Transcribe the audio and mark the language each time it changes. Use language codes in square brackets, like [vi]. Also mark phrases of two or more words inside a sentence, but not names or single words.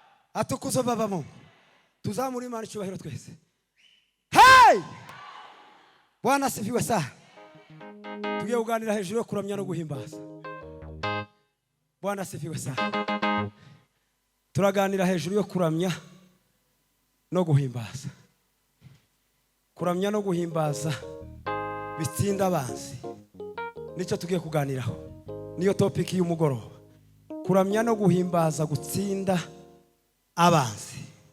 [rw] atukuzo babamo tuzamuri Imana icyubahiro twese. [sw] Hey! Bwana asifiwe sana. [rw] Tugiye kuganira hejuru yo kuramya no guhimbaza. [sw] Bwana asifiwe sana. [rw] Turaganira hejuru yo kuramya no guhimbaza. Kuramya no guhimbaza bitsinda abanzi. Nicyo tugiye kuganiraho. Niyo topic y'umugoroba. Kuramya no guhimbaza gutsinda abanzi.